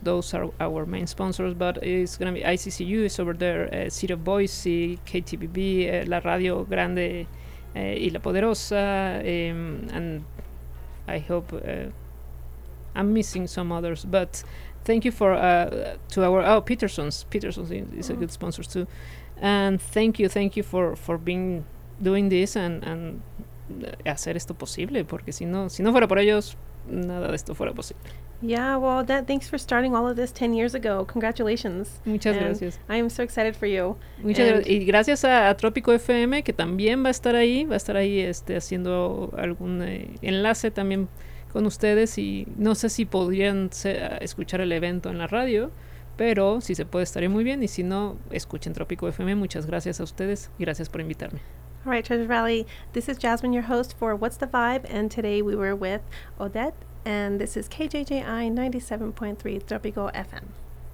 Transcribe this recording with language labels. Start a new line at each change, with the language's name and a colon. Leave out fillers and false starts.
English: Those are our main sponsors, but it's going to be ICCU is over there, City of Boise, KTBB, La Radio Grande y La Poderosa, and I hope I'm missing some others, but thank you for Peterson's is a good sponsor too, and thank you for being doing this and
Spanish: hacer esto posible, porque si no fuera por ellos, nada de esto fuera posible.
English: Yeah, well, that thanks for starting all of this 10 years ago. Congratulations.
Spanish: Muchas gracias.
English: I am so excited for you.
Spanish: Muchas gracias. Y gracias a Trópico FM, que también va a estar ahí haciendo algún enlace también con ustedes. Y no sé si podrían escuchar el evento en la radio, pero si se puede, estaría muy bien. Y si no, escuchen Trópico FM. Muchas gracias a ustedes y gracias por invitarme.
English: All right, Treasure Valley. This is Jasmine, your host for What's the Vibe? And today we were with Odette. And this is KJJI 97.3 Tropico FM.